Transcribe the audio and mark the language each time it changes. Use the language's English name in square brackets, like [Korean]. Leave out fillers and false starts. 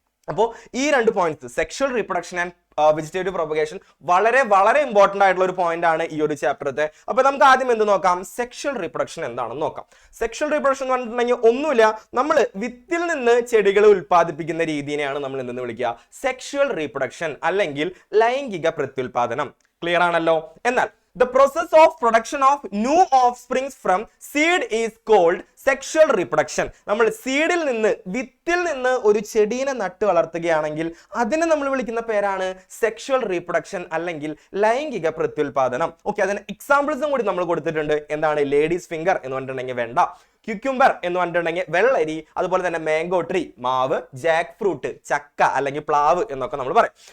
[Malayalam] അപ്പോൾ ഈ രണ്ട് points, sexual reproduction and vegetative propagation, വളരെ വളരെ ഇമ്പോർട്ടന്റ് ആയിട്ടുള്ള ഒരു പോയിന്റ് ആണ് ഈ ഒരു ചാപ്റ്ററത്തെ. അപ്പൊ നമുക്ക് ആദ്യം എന്ത് നോക്കാം, സെക്ഷൽ റീപ്രൊഡക്ഷൻ എന്താണെന്ന് നോക്കാം. സെക്ഷൽ റീപ്രൊഡക്ഷൻ എന്ന് പറഞ്ഞിട്ടുണ്ടെങ്കിൽ ഒന്നുമില്ല, നമ്മൾ വിത്തിൽ നിന്ന് ചെടികൾ ഉൽപ്പാദിപ്പിക്കുന്ന രീതിയെയാണ് നമ്മൾ എന്തെന്ന് വിളിക്കുക, സെക്ഷൽ റീപ്രൊഡക്ഷൻ അല്ലെങ്കിൽ ലൈംഗിക പ്രത്യുൽപാദനം. ക്ലിയർ ആണല്ലോ. [English] എന്നാൽ the process of production of new offsprings from seed is called sexual reproduction. [Malayalam] നമ്മൾ സീഡിൽ നിന്ന്, വിത്തിൽ നിന്ന് ഒരു ചെടീനെ നട്ടു വളർത്തുകയാണെങ്കിൽ അതിനെ നമ്മൾ വിളിക്കുന്ന പേരാണ് സെക്ഷൽ റീപ്രൊഡക്ഷൻ അല്ലെങ്കിൽ ലൈംഗിക പ്രത്യുൽപാദനം. ഓക്കെ, അതിന് എക്സാമ്പിൾസും കൂടി നമ്മൾ കൊടുത്തിട്ടുണ്ട്. എന്താണ്, ലേഡീസ് ഫിംഗർ എന്ന് പറഞ്ഞിട്ടുണ്ടെങ്കിൽ വെണ്ട, ക്യുക്യുംബർ എന്ന് പറഞ്ഞിട്ടുണ്ടെങ്കിൽ വെള്ളരി, അതുപോലെ തന്നെ മാംഗോ ട്രീ മാവ്, ജാക്ക് ഫ്രൂട്ട് ചക്ക അല്ലെങ്കിൽ പ്ലാവ് എന്നൊക്കെ നമ്മൾ പറയും.